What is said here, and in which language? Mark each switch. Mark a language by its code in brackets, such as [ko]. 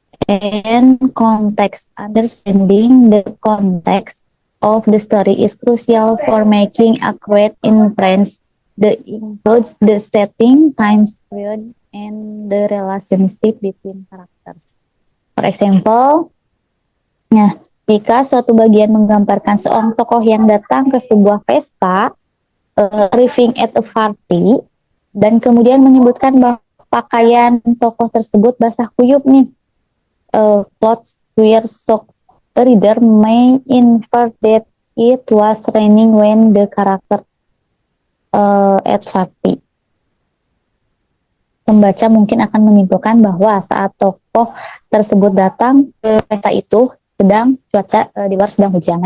[en] And context. Understanding the context of the story is crucial for making accurate inference. That includes the setting, time period, and the relationship between characters. For example, [id] jika suatu bagian menggambarkan seorang tokoh yang datang ke sebuah pesta, [en] arriving at a party, [id] dan kemudian menyebutkan bahwa pakaian tokoh tersebut basah kuyup nih, [en] clothes were soaked. The reader may infer that it was raining when the character at party. [id] Pembaca mungkin akan menyimpulkan bahwa saat tokoh tersebut datang ke pesta itu sedang cuaca di luar sedang hujan.